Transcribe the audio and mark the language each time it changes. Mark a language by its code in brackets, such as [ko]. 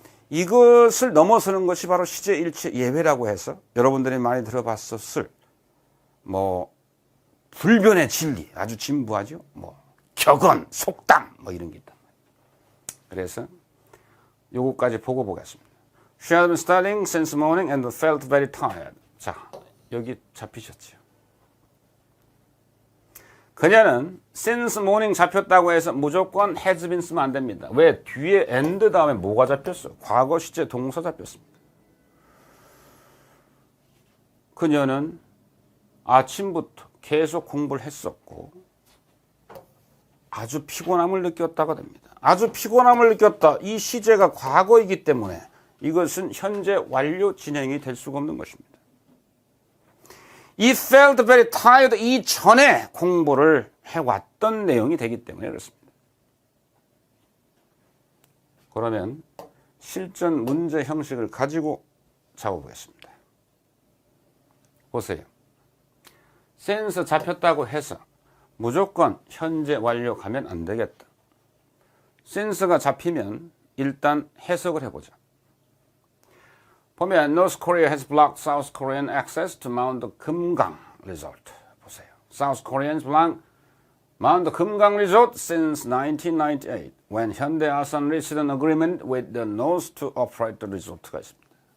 [ko] 이것을 넘어서는 것이 바로 시제 일치 예외라고 해서 여러분들이 많이 들어봤었을 불변의 진리, 아주 진부하죠. 격언, 속담 이런 게 있단 말이에요. 그래서 요거까지 보고 보겠습니다. [en] She had been studying since morning and felt very tired. [ko] 자, 여기 잡히셨죠. 그녀는 since morning 잡혔다고 해서 무조건 has been 쓰면 안 됩니다. 왜? 뒤에 and 다음에 뭐가 잡혔어? 과거 시제 동사 잡혔습니다. 그녀는 아침부터 계속 공부를 했었고 아주 피곤함을 느꼈다고 됩니다. 아주 피곤함을 느꼈다. 이 시제가 과거이기 때문에 이것은 현재 완료 진행이 될 수가 없는 것입니다. 이 felt very tired 이전에 공부를 해왔던 내용이 되기 때문에 그렇습니다. 그러면 실전 문제 형식을 가지고 잡아보겠습니다. 보세요. since 잡혔다고 해서 무조건 현재 완료 가면 안 되겠다. since가 잡히면 일단 해석을 해보자. 보면 [en] North Korea has blocked South Korean access to Mount Kumgang Resort. [ko] 보세요. [en] South Koreans blocked Mount Kumgang Resort since 1998 when Hyundai Asan reached an agreement with the North to operate the resort [ko] 가 있습니다.